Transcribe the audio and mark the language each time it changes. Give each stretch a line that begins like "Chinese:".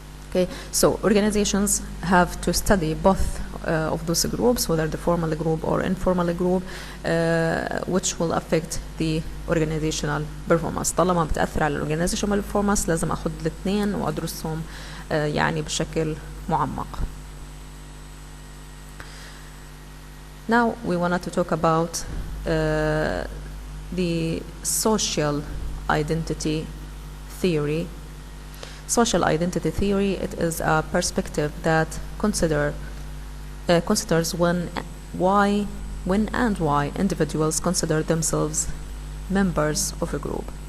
English: Okay, so organizations have to study both of those groups, whether the formal group or informal group, which will affect the organizational performance.
Arabic: طالما بتأثر على organizational performance لازم أخذ الاثنين وأدرسهم يعني بشكل معمق.
English: Now we wanted to talk about the social identity theory. Social identity theory, it is a perspective that considers when and why individuals consider themselves members of a group.